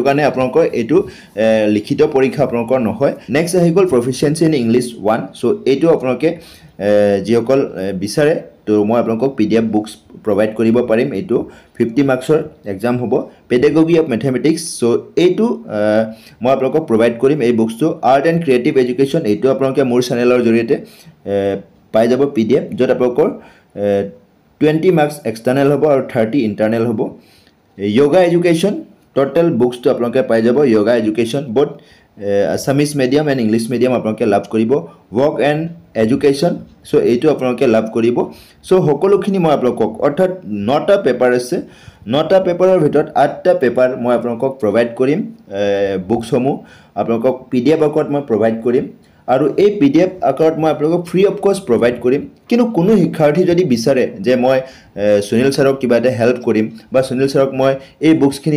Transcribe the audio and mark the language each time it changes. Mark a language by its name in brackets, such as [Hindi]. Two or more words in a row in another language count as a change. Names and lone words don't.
[Assamese] কাৰণে আপোনালোকৰ এইটো লিখিত পৰীক্ষা আপোনালোকৰ নহয় নেক্সট আহি গ'ল [English] proficiency in English [Assamese] 1 সো এইটো আপোনালোকে যিসকল বিচাৰে তো মই আপোনালোকক [English] PDF books provide [Assamese] কৰিব পাৰিম এইটো 50 মাৰ্কছৰ এক্সাম হ'ব [English] pedagogy of mathematics [Assamese] সো এইটো মই আপোনালোকক প্ৰভাইড কৰিম এই বুকছটো [English] art and creative education [Assamese] এইটো আপোনালোকে মোৰ চেনেলৰ জৰিয়তে পাই যাব PDF য'ত আপোনালোকৰ 20 [English] marks external [Assamese] হ'ব আৰু 30 ইণ্টাৰনেল হ'ব [English] yoga education total books to [Assamese] আপোনালোকে পাই যাব [English] yoga education both assamese medium and english medium [Assamese] আপোনালোকে লাভ কৰিব [English] work and education so [Assamese] এইটো আপোনালোকে লাভ কৰিব so সকলোখিনি মই আপোনালোকক অৰ্থাৎ 9টা পেপাৰ আছে 9টা পেপাৰৰ ভিতৰত 8টা পেপাৰ মই আপোনালোকক প্ৰভাইড কৰিম বুকসমূহ আপোনালোকক PDF আকাৰত মই প্ৰভাইড কৰিম আৰু এই PDF আকাৰত মই আপোনালোকক [English] free of cost provide [Assamese] কৰিম কিন্তু কোনো শিক্ষাৰ্থী যদি বিচাৰে যে মই সুনীল ছাৰক কিবা এটা হেল্প কৰিম বা সুনীল ছাৰক মই এই বুকছখিনি